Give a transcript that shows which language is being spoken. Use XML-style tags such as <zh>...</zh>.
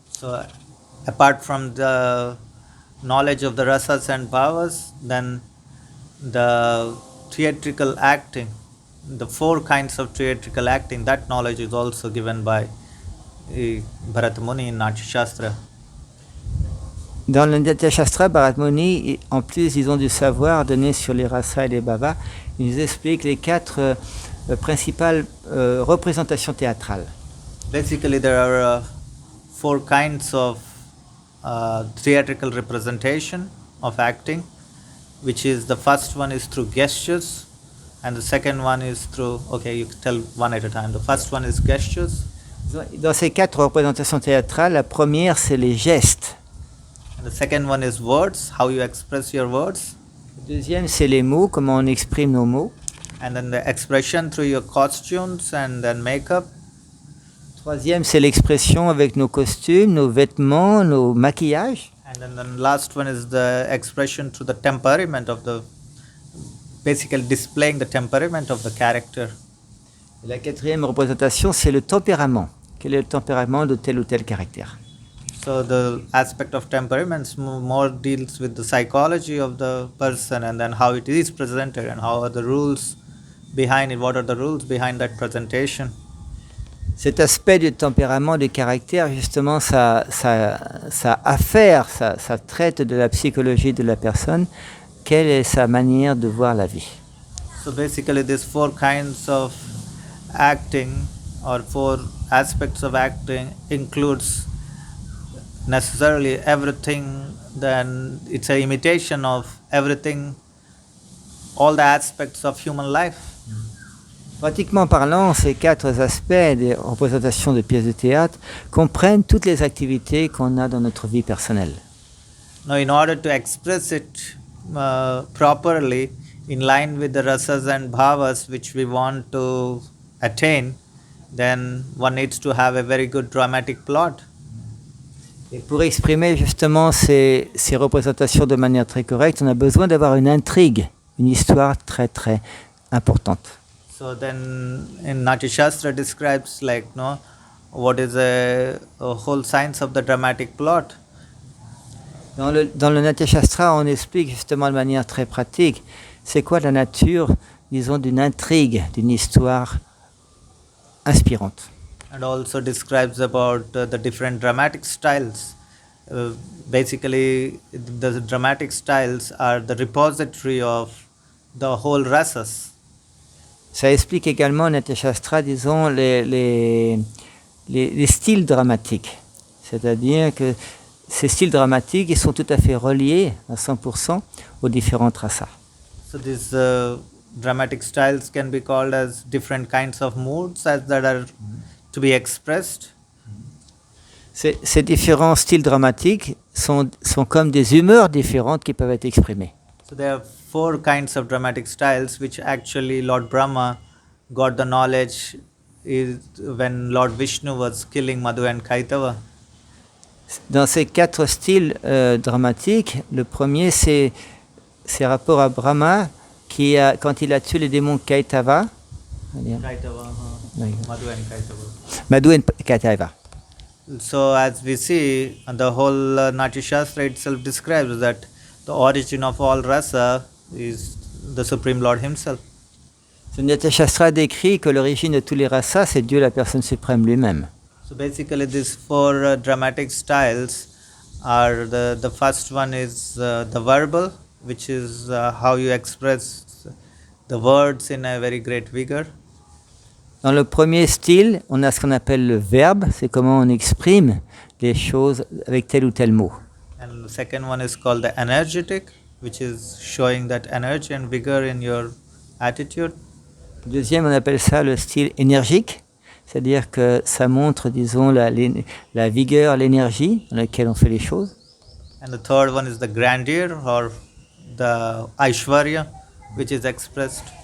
<en>So, apart from the knowledge of the rasas and bhavas, then the theatrical acting, the four kinds of theatrical acting, that knowledge is also given by Bharata Muni in Natya sastra.</en> <fr>Dans le Natya sastra, Bharata Muni, en plus, disons, du savoir donné sur les rasas et les bhavas, il nous explique les quatre principales représentations théâtrales.</fr> <en>Basically, there are four kinds of theatrical representation of acting, which is the first one is through gestures, and the second one is through, okay, you tell one at a time. The first one is gestures.</en> <fr>Dans ces quatre représentations théâtrales, la première, c'est les gestes.</fr> <en>And the second one is words, how you express your words.</en> <fr>Le deuxième, c'est les mots, comment on exprime nos mots.</fr> <en>And then the expression through your costumes and then makeup.</en> <fr>Troisième, c'est l'expression avec nos costumes, nos vêtements, nos maquillages.</fr> <en>And then the last one is the expression through the temperament of the basically displaying the temperament of the character.</en> <fr>Et la quatrième représentation, c'est le tempérament. Quel est le tempérament de tel ou tel caractère?</fr> <en>So the aspect of temperaments more deals with the psychology of the person and then how it is presented and how are the rules behind it, what are the rules behind that presentation.</en> <fr>Cet aspect du tempérament, du caractère, justement, ça affaire, ça traite de la psychologie de la personne. Quelle est sa manière de voir la vie?</fr> <en>So basically these four kinds of acting or four aspects of acting includes necessarily everything, then it's an imitation of everything, all the aspects of human life.</en> <fr>Pratiquement parlant, ces quatre aspects des représentations de pièces de théâtre comprennent toutes les activités qu'on a dans notre vie personnelle.</fr> <en>Now, in order to express it properly, in line with the rasas and bhavas which we want to attain, then one needs to have a very good dramatic plot.</en> <fr>Et pour exprimer justement ces représentations de manière très correcte, on a besoin d'avoir une intrigue, une histoire très très importante.</fr> <en>So then, in Natya sastra describes like what is a whole science of the dramatic plot.</en> <fr>Dans le Natya sastra, on explique justement de manière très pratique, c'est quoi la nature, disons, d'une intrigue, d'une histoire inspirante.</fr> <en>And also describes about the different dramatic styles. Basically, the dramatic styles are the repository of the whole rasas.</en> <fr>Ça explique également, Natya sastra, disons, les styles dramatiques. C'est-à-dire que ces styles dramatiques, ils sont tout à fait reliés à 100% aux différentes rasas.</fr> <en>So these dramatic styles can be called as different kinds of moods as that are to be expressed.</en> <fr>Ces différents styles dramatiques sont comme des humeurs différentes qui peuvent être exprimées.</fr> <en>So there are four kinds of dramatic styles which actually Lord Brahma got the knowledge is when Lord Vishnu was killing Madhu and Kaitava.</en> <fr>Dans ces quatre styles dramatiques, le premier c'est rapport à Brahma qui quand il a tué les démons Kaitava,</fr> <en>Kaitava, Madhu and Kaitava.</en> <fr>Madhu et Kaitava.</fr> <en>So as we see, the whole Natya sastra itself describes that the origin of all rasa is the Supreme Lord Himself.</en> <fr>Ce Natya sastra décrit que l'origine de tous les rasas, c'est Dieu, la personne suprême lui-même.</fr> <en>So basically, these four dramatic styles are the first one is the verbal, which is how you express the words in a very great vigor.</en> <fr>Dans le premier style, on a ce qu'on appelle le verbe, c'est comment on exprime les choses avec tel ou tel mot.</fr> <en>And the second one is called the energetic, which is showing that energy and vigor in your attitude.</en> <fr>Deuxième, on appelle ça le style énergique, c'est-à-dire que ça montre, disons, la vigueur, l'énergie dans laquelle on fait les choses.</fr> <en>And the third one is the grandeur or the Aishwarya, which is expressed.</en>